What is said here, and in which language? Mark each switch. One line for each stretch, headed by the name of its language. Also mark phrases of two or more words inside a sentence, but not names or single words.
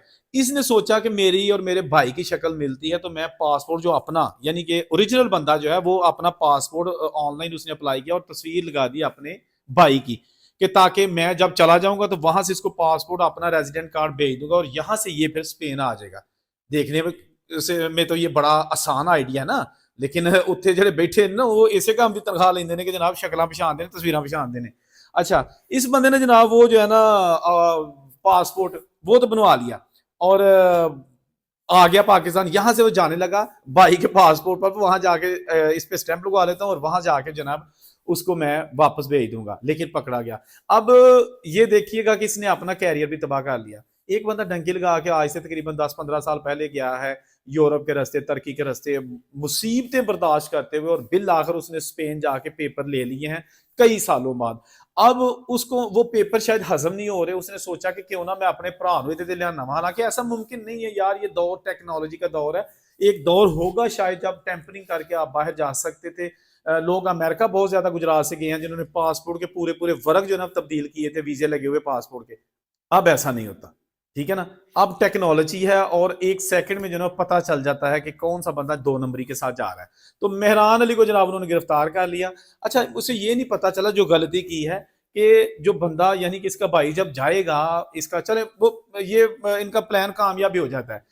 Urdu: اس نے سوچا کہ میری اور میرے بھائی کی شکل ملتی ہے تو میں پاسپورٹ جو اپنا یعنی کہ اوریجنل بندہ جو ہے وہ اپنا پاسپورٹ آن لائن اس نے اپلائی کیا اور تصویر لگا دی اپنے بھائی کی, کہ تاکہ میں جب چلا جاؤں گا تو وہاں سے اس کو پاسپورٹ اپنا
English: resident card
Urdu: بھیج دوں گا اور یہاں سے یہ پھر اسپین آ جائے گا. دیکھنے میں تو یہ بڑا آسان آئیڈیا نا, لیکن
Punjabi: اتنے جڑے بیٹھے نا وہ اسے کام بھی تنخواہ لیندے نے کہ جناب شکلاں پچھان دینے,
Urdu: تصویراں پچھان دینے. اچھا, اس بندے نے جناب وہ جو ہے نا پاسپورٹ وہ تو بنوا لیا اور آ گیا پاکستان. یہاں سے وہ جانے لگا بھائی کے پاسپورٹ پر, وہاں جا کے اس پہ اسٹیمپ لگوا لیتا ہوں اور وہاں جا کے جناب اس کو میں واپس بھیج دوں گا, لیکن پکڑا گیا. اب یہ دیکھیے گا کہ اس نے اپنا کیریئر بھی تباہ کر لیا. ایک بندہ ڈنکی لگا کے آج سے تقریباً 10-15 سال پہلے گیا ہے یورپ کے راستے, ترکی کے راستے, مصیبتیں برداشت کرتے ہوئے, اور بالآخر اس نے اسپین جا کے پیپر لے لیے ہیں کئی سالوں بعد. اب اس کو وہ پیپر شاید ہضم نہیں ہو رہے, اس نے سوچا کہ کیوں نہ میں
Punjabi: اپنے بھرا نو تے لیانا.
Urdu: حالانکہ ایسا ممکن نہیں ہے یار, یہ دور ٹیکنالوجی کا دور ہے. ایک دور ہوگا شاید جب ٹیمپرنگ کر کے آپ باہر جا سکتے تھے. لوگ امریکہ بہت زیادہ گجرات سے گئے ہیں جنہوں نے پاسپورٹ کے پورے ورق جو ہے نا تبدیل کیے تھے, ویزے لگے ہوئے پاسپورٹ کے. اب ایسا نہیں ہوتا. ٹھیک ہے نا. اب ٹیکنالوجی ہے اور ایک سیکنڈ میں جو نا پتہ چل جاتا ہے کہ کون سا بندہ 2 نمبری کے ساتھ جا رہا ہے. تو مہران علی کو جناب انہوں نے گرفتار کر لیا۔ اچھا، اسے یہ نہیں پتہ چلا جو غلطی کی ہے کہ جو بندہ یعنی کہ اس کا بھائی جب جائے گا، اس کا چلے وہ یہ ان کا پلان کامیاب بھی ہو جاتا ہے.